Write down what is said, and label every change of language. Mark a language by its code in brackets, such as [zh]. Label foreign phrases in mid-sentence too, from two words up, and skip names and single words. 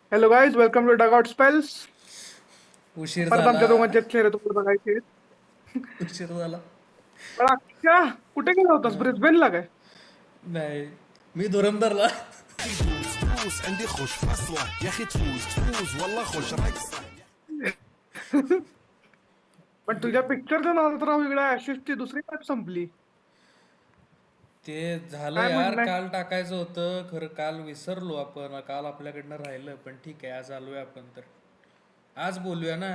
[en] Hello guys, welcome to Dugout Spells. [mr] उशीर परत झाला. आमच्या दोघांचे चेहरे तुम्हाला बघायचे. उशीर झाला. पण अक्षा, कुठे गेला होतास? ब्रिस्बेनला काय? नाही, मी धुरंधरला. [ar] تفوز تفوز عندي خوش فصلة يا اخي تفوز تفوز والله خوش رقصة. [mr] पण तुझ्या पिक्चरचं नाव तर वेगळं. ऍशेसची दुसरी मॅच संपली. ते झालं काय यार, म्हणणं? काल टाकायचं होतं खरं. काल विसरलो आपण. काल आपल्याकडनं राहिलं. पण ठीक आहे, आज आलोय आपण तर. आज बोलूया ना.